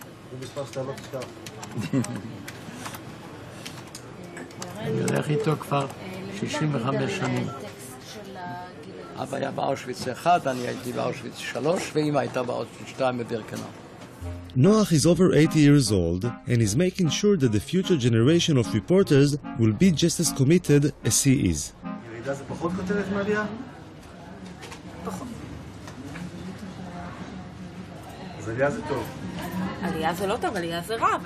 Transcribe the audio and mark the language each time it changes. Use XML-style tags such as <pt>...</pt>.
<he>זה מספר שאתה לא תשכח. אני הולך איתו כבר 65 שנים. אבא היה באושוויץ 1, אני הייתי באושוויץ 3, ואמא הייתה באושוויץ 2 בבירקנאו.</he> <en>Noach is over 80 years old and is making sure that the future generation of reporters will be just as committed as he is.</en> <he>ירידה זה פחות כותרת מעלייה? פחות. אז עלייה זה טוב. עלייה זה לא טוב, עלייה זה רע.</he>